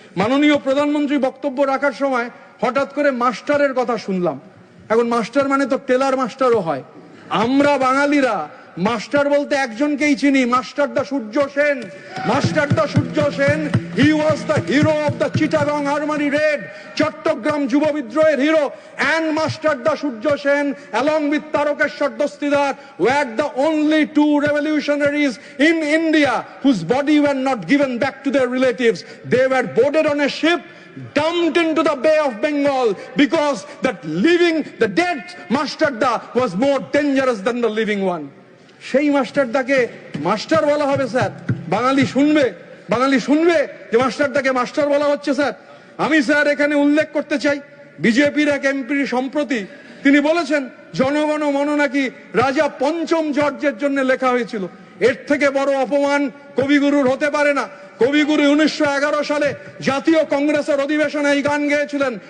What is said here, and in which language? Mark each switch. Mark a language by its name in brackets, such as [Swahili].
[Bangla] মাননীয় প্রধানমন্ত্রী বক্তব্য রাখার সময় হঠাৎ করে মাস্টারের কথা শুনলাম। এখন মাস্টার মানে তো টেলার মাস্টারও হয়। আমরা বাঙালিরা মাস্টার বলতে একজনকেই চিনি, master the Surya Sen. Master the Surya Sen, [English] he was the hero of the Chittagong armoury raid, [Bangla] Chittagong যুব বিদ্রোহের hero. [English] And Master Da Surya Sen, along with Tarokeshwar Dostidar, were the only 2 revolutionaries in India whose body were not given back to their relatives. They were boarded on a ship dumped into the Bay of Bengal because that living, the dead Mastarda was more dangerous than the living one. [Bangla] সেই মাস্টারদাকে master বলা হবে sir? বাঙালি শুনবে যে মাস্টারদাকে master বলা হচ্ছে sir? আমি sir এখানে উল্লেখ করতে চাই, বিজেপির এক এমপি সম্প্রতি তিনি বলেছেন জনগণ মন নাকি রাজা পঞ্চম জর্জের জন্য লেখা হয়েছিল। এর থেকে বড় অপমান কবিগুরুর হতে পারে না। কবিগুরু 1911 সালে জাতীয় কংগ্রেসের অধিবেশনে এই গান গেয়েছিলেন।